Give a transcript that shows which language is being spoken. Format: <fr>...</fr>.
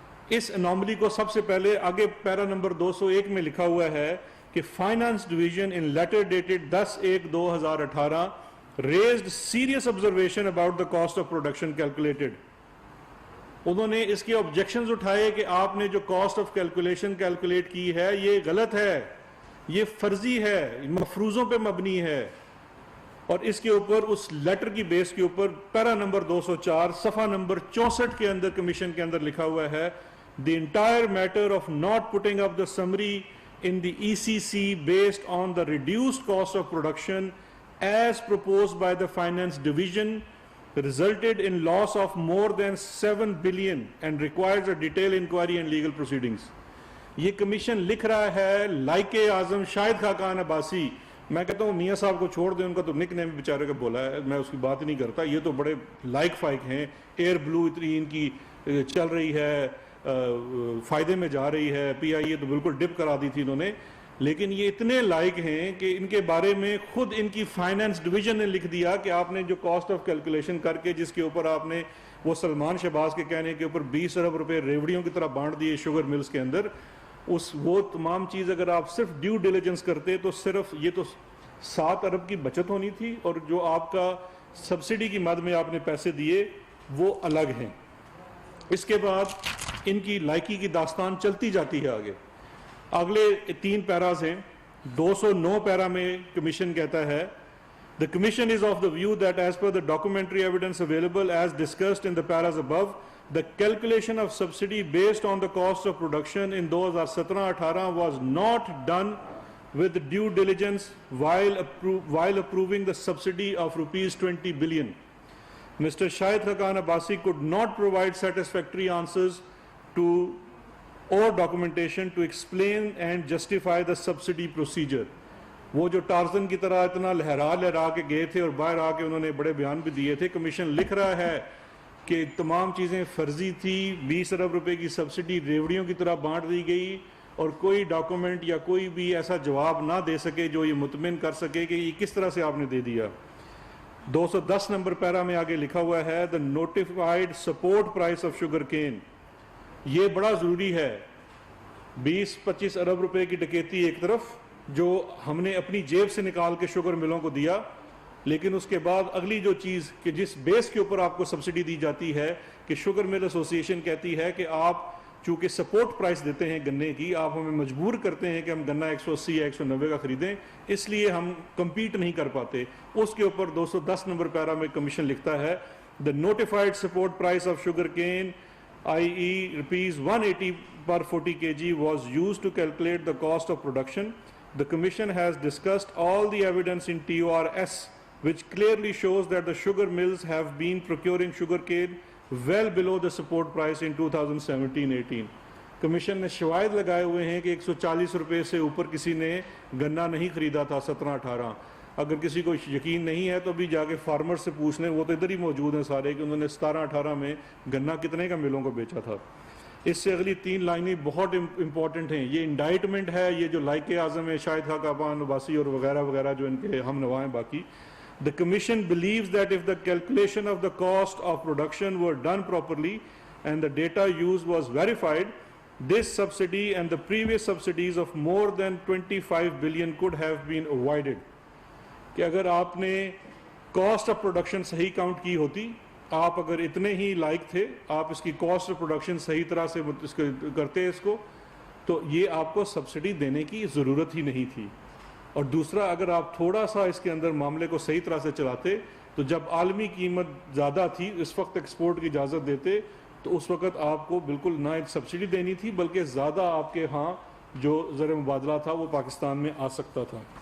<ur>اس anomaly کو سب سے پہلے آگے پیرا نمبر 201 میں لکھا ہوا ہے کہ finance division in letter dated 10/1/2018</ur> <en>raised serious observation about the cost of production calculated.</en> <ur>انہوں نے اس کے آبجیکشنز اٹھائے کہ آپ نے جو کاسٹ آف کیلکولیشن کیلکولیٹ کی ہے یہ غلط ہے, یہ فرضی ہے, مفروضوں پہ مبنی ہے. اور اس کے اوپر اس لیٹر کی بیس کے اوپر پیرا نمبر 204 صفحہ نمبر 64 کے اندر کمیشن کے اندر لکھا ہوا ہے</ur> <en>the entire matter of not putting up the summary in the ECC based on the reduced cost of production as proposed by the finance division resulted in loss of more than 7 billion and requires a detailed inquiry and legal proceedings.</en> <ur>یہ commission لکھ رہا ہے لائق اعظم شاہد خاقان عباسی. میں کہتا ہوں میاں صاحب کو چھوڑ دیں, ان کا تو نک نیم بیچارے کا بولا ہے, میں اس کی بات نہیں کرتا. یہ تو بڑے لائک فائک ہیں, ایئر بلو اتنی ان کی چل رہی ہے, فائدے میں جا رہی ہے, پی آئی اے تو بالکل ڈپ کرا دی تھی انہوں نے. لیکن یہ اتنے لائق ہیں کہ ان کے بارے میں خود ان کی فائنانس ڈویژن نے لکھ دیا کہ آپ نے جو کاسٹ آف کیلکولیشن کر کے جس کے اوپر آپ نے وہ سلمان شہباز کے کہنے کے اوپر 20 ارب روپے ریوڑیوں کی طرح بانٹ دیے شوگر ملز کے اندر, وہ تمام چیز اگر آپ صرف ڈیو ڈیلیجنس کرتے تو صرف یہ تو 7 ارب کی بچت ہونی تھی, اور جو آپ کا سبسڈی کی مد میں آپ نے پیسے دیے وہ الگ ہیں. اس کے بعد ان کی لائکی کی داستان چلتی جاتی ہے آگے. اگلے 3 پیراز ہیں. 209 پیرا میں کمیشن کہتا ہے</ur> <en>The Commission is of the view that as per the documentary evidence available as discussed in the paras above, the calculation of subsidy based on the cost of production in 2017-18 was not done with due diligence while approving the subsidy of rupees 20 billion. Mr. Shahid Khaqan Abbasi could not provide satisfactory answers to or documentation to explain and justify the subsidy procedure.</en> <ur>وہ جو Tarzan کی طرح اتنا لہرا کے گئے تھے اور باہر آ کے انہوں نے بڑے بیان بھی دیے تھے. کمیشن لکھ رہا ہے کہ تمام چیزیں فرضی تھی, 20 ارب روپے کی سبسڈی ریوڑیوں کی طرح بانٹ دی گئی اور کوئی ڈاکومنٹ یا کوئی بھی ایسا جواب نہ دے سکے جو یہ مطمئن کر سکے کہ یہ کس طرح سے آپ نے دے دیا. 210 نمبر پیرا میں آگے لکھا ہوا ہے</ur> <en>the notified support price of sugar cane.</en> <ur>یہ بڑا ضروری ہے. 20-25 ارب روپے کی ڈکیتی ایک طرف جو ہم نے اپنی جیب سے نکال کے شوگر ملوں کو دیا, لیکن اس کے بعد اگلی جو چیز کہ جس بیس کے اوپر آپ کو سبسڈی دی جاتی ہے کہ شوگر مل ایسوسی ایشن کہتی ہے کہ آپ چونکہ سپورٹ پرائس دیتے ہیں گنے کی, آپ ہمیں مجبور کرتے ہیں کہ ہم گنا 180 یا 190 کا خریدیں, اس لیے ہم کمپیٹ نہیں کر پاتے. اس کے اوپر 210 نمبر پیرا میں کمیشن لکھتا ہے</ur> <en>the notified support price of sugar cane i.e. rupees 180 per 40 kg was used to calculate the cost of production. The Commission has discussed all the evidence in TORS which clearly shows that the sugar mills have been procuring sugar cane well below the support price in 2017-18.</en> <ur>Commission نے شواہد لگائے ہوئے ہیں کہ 140 روپے سے اوپر کسی نے گنا نہیں خریدا تھا 17-18. اگر کسی کو یقین نہیں ہے تو بھی جا کے فارمر سے پوچھ لیں, وہ تو ادھر ہی موجود ہیں سارے, کہ انہوں نے 17-18 میں گنا کتنے کا ملوں کو بیچا تھا. اس سے اگلی 3 لائنیں بہت امپورٹنٹ ہیں. یہ انڈائٹمنٹ ہے, یہ جو لائق اعظم ہے شاہد خاقان عباسی اور وغیرہ وغیرہ جو ان کے ہم نوا ہیں باقی.</ur> <en>The Commission believes that if the calculation of the cost of production were done properly and the data used was verified, this subsidy and the previous subsidies of more than 25 billion could have been avoided.</en> <ur>کہ اگر آپ نے cost of production صحیح count کی ہوتی, آپ اگر اتنے ہی لائق تھے, آپ اس کی کاسٹ آف پروڈکشن صحیح طرح سے کرتے اس کو, تو یہ آپ کو سبسڈی دینے کی ضرورت ہی نہیں تھی. اور دوسرا, اگر آپ تھوڑا سا اس کے اندر معاملے کو صحیح طرح سے چلاتے تو جب عالمی قیمت زیادہ تھی اس وقت ایکسپورٹ کی اجازت دیتے تو اس وقت آپ کو بالکل نہ ایک سبسڈی دینی تھی بلکہ زیادہ آپ کے ہاں جو زر مبادلہ تھا وہ پاکستان میں آ سکتا تھا.</ur>